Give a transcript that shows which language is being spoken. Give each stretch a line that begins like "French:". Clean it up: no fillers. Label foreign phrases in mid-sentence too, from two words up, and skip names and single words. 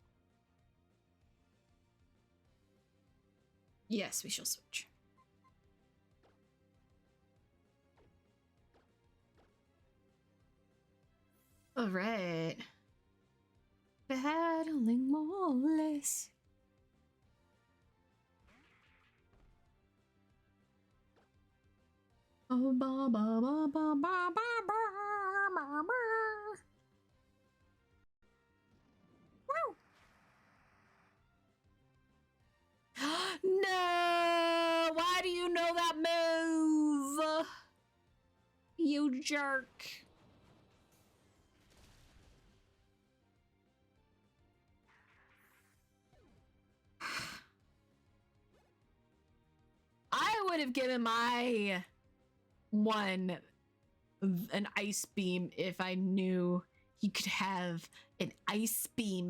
English: Yes, we shall switch. All right. Battling moles. Oh, ba ba ba ba ba ba ba ba ba. Woo! No! Why do you know that move? You jerk. I would have given my one an ice beam if I knew he could have an ice beam.